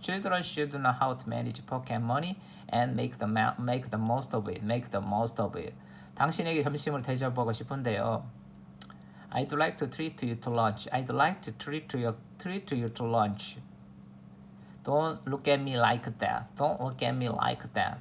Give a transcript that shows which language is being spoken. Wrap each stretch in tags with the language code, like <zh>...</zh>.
<en>Children should know how to manage pocket money and make the most of it.</en> <ko>당신에게 점심을 대접하고 싶은데요.</ko> <en>I'd like to treat you to lunch. I'd like to treat you to lunch. Don't look at me like that. Don't look at me like that.</en>